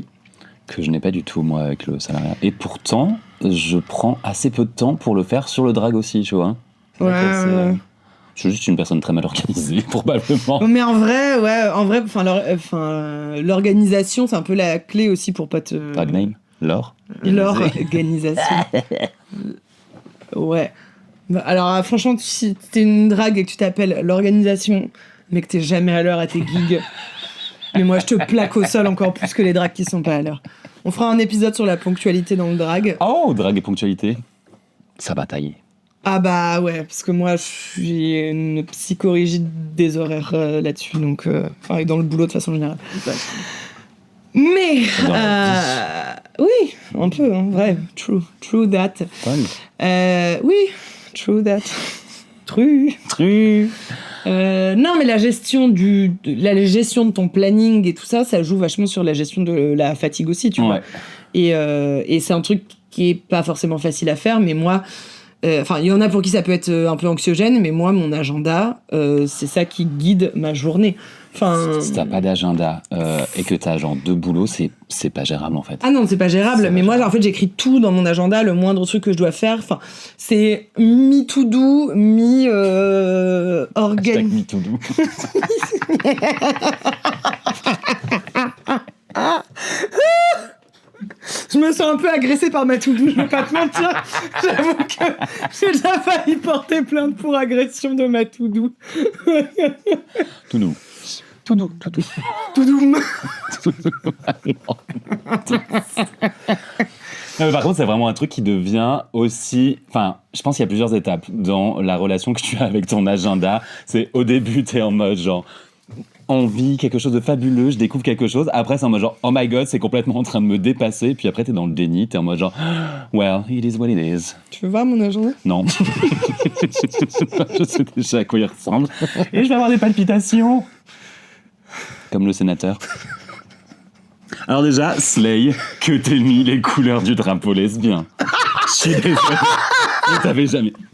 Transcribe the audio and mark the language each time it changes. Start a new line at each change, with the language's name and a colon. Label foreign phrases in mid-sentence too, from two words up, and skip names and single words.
French: Que je n'ai pas du tout, moi, avec le salariat. Et pourtant, je prends assez peu de temps pour le faire sur le drag aussi, tu vois. Je suis juste une personne très mal organisée, probablement. Mais en vrai, l'organisation, c'est un peu la clé aussi pour pas te...
English: Drag name.
French: L'organisation. Ouais. Alors, franchement, si t'es une drague et que tu t'appelles l'organisation, mais que t'es jamais à l'heure à tes gigs, mais moi, je te plaque au sol encore plus que les dragues qui sont pas à l'heure. On fera un épisode sur la ponctualité dans le drag. Oh, drag et ponctualité. Ça va tailler. Ah bah ouais, parce que moi, je suis une psychorigide des horaires là-dessus, donc dans le boulot de façon générale. Mais oui, un peu, hein, vrai,
English: true that. Oui, true that. True.
French: Non, mais la gestion de ton planning et tout ça, ça joue vachement sur la gestion de la fatigue aussi, tu vois. Et c'est un truc qui est pas forcément facile à faire, mais moi, il y en a pour qui ça peut être un peu anxiogène, mais moi, mon agenda, c'est ça qui guide ma journée. Si t'as pas d'agenda et que t'as genre 2 boulots, c'est pas gérable en fait. Ah non, c'est pas gérable. Mais moi, en fait, j'écris tout dans mon agenda, le moindre truc que je dois faire. Enfin, c'est mi-to-do, Hashtag mi-to-do. Je me sens un peu agressée par ma to-do, je vais pas te mentir. J'avoue que j'ai déjà failli porter plainte pour agression de ma to-do. To-do. Non, mais par contre, c'est vraiment un truc qui devient aussi... Enfin, je pense qu'il y a plusieurs étapes dans la relation que tu as avec ton agenda. C'est au début, t'es en mode genre... envie, quelque chose de fabuleux, je découvre quelque chose. Après, c'est en mode genre,
English: oh my god,
French: c'est complètement en train de me dépasser. Puis après, t'es dans le déni, t'es en mode genre,
English: well, it is what it is.
French: Tu veux voir mon agenda ? Non. Je sais déjà à quoi il ressemble. Et je vais avoir des palpitations. Comme le sénateur. Alors déjà, Slay, que t'aies mis les couleurs du drapeau lesbien. Je suis désolé. Je t'avais jamais...